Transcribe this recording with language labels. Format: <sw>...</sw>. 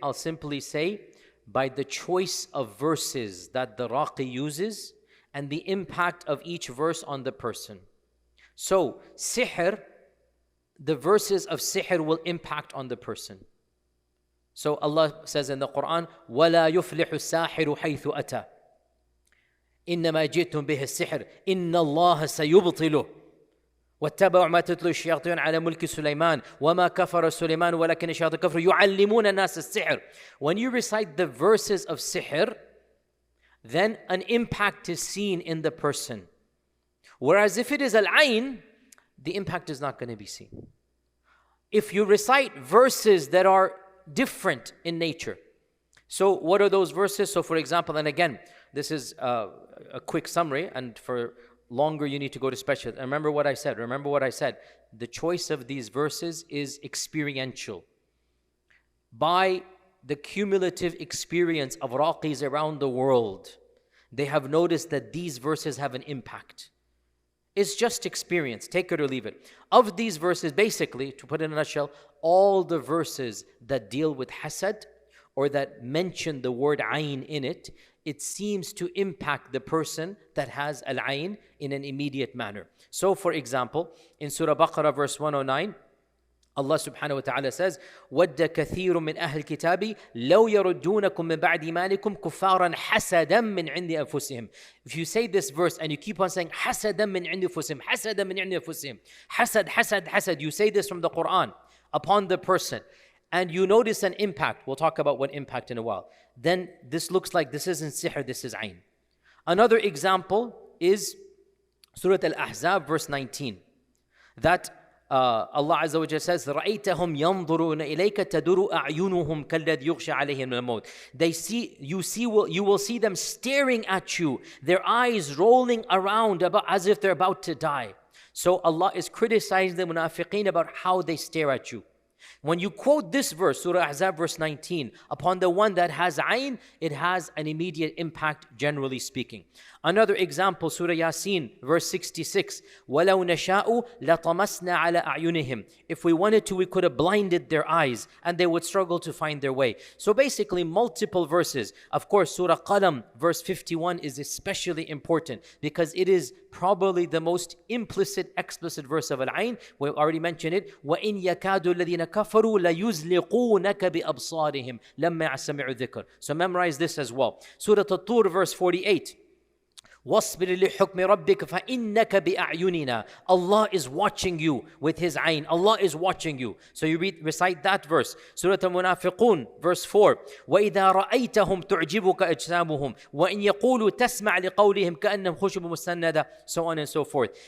<en>I'll simply say, by the choice of verses that the raqi uses and the impact of each verse on the person. So, sihr, the verses of sihr will impact on the person. So Allah says in the Quran,</en> <ar>وَلَا يُفْلِحُ السَّاحِرُ حَيْثُ أَتَى. إنما جئتم به السحر إن الله سيبطله واتبعوا ما تتلو الشياطين على ملك سليمان وما كفر سليمان ولكن الشياطين كفروا يعلمون الناس السحر.</ar> <en>When you recite the verses of sihr, then an impact is seen in the person. Whereas if it is Al-Ayn, the impact is not going to be seen. If you recite verses that are different in nature. So what are those verses? So for example, and again, this is a quick summary, and for longer you need to go to special. Remember what I said. The choice of these verses is experiential. By the cumulative experience of raqis around the world, they have noticed that these verses have an impact. It's just experience, take it or leave it. Of these verses, basically, to put it in a nutshell, all the verses that deal with hasad or that mention the word ayn in it, it seems to impact the person that has al-ayn in an immediate manner. So for example, in Surah Baqarah verse 109, Allah subhanahu wa ta'ala says,</en> <ar>وَدَّ كَثِيرٌ مِّنْ أَهْلِ الْكِتَابِ لَوْ يَرُدُّونَكُم مِّن بَعْدِ إِيمَانِكُمْ كُفَّارًا حَسَدًا مِّنْ عِنْدِ أَنفُسِهِمْ.</ar> <en>If you say this verse and you keep on saying</en> <ar>حَسَدًا مِّنْ عِنْدِ أَنفُسِهِمْ حَسَدًا مِّنْ عِنْدِ أَنفُسِهِمْ حَسَد,</ar> <en>you say this from the Quran upon the person, and you notice an impact. We'll talk about what impact in a while. Then this looks like this isn't sihr, this is ayn. Another example is Surah Al-Ahzab verse 19. That Allah Azza wa Jalla says,</en> <ar>رَأَيْتَهُمْ يَنْظُرُونَ إِلَيْكَ تَدُرُ أَعْيُنُهُمْ كَالَّذِي يُغْشَى عَلَيْهِمْ مِنَ الْمَوْتِ.</ar> <en>You will see them staring at you, their eyes rolling around as if they're about to die. So Allah is criticizing the munafiqeen about how they stare at you. When you quote this verse, Surah Ahzab verse 19, upon the one that has ayn, it has an immediate impact, generally speaking. Another example, Surah Yasin, verse 66,</en> <ar>وَلَوْ نَشَاءُ لَطَمَسْنَا عَلَىٰ أَعْيُنِهِمْ.</ar> <en>If we wanted to, we could have blinded their eyes, and they would struggle to find their way. So basically, multiple verses. Of course, Surah Qalam, verse 51 is especially important, because it is probably the most implicit, explicit verse of Al-Ayn. We already mentioned it.</en> <ar>وَإِنْ يَكَادُ الَّذِينَ كَفَرُوا لَيُزْلِقُونَكَ بِأَبْصَارِهِمْ لَمَّا سَمِعُوا الذِّكْرَ.</ar> <en>So memorize this as well. Surah At-Tur, verse 48.</en> <ar>وَاصْبِرْ لِحُكْمِ رَبِّكَ فَإِنَّكَ بِأَعْيُنِنَا.</ar> <en>Allah is watching you with His ayn. Allah is watching you. So you recite that verse. Surah Al-Munafiqun, verse 4.</en> <ar>وَإِذَا رَأَيْتَهُمْ تُعْجِبُكَ أَجْسَامُهُمْ وَإِنْ يَقُولُوا تَسْمَعْ لِقَوْلِهِمْ كَأَنَّهُمْ خُشُبٌ مُسَنَّدَةٌ,</ar> <en>so on and so forth.</en>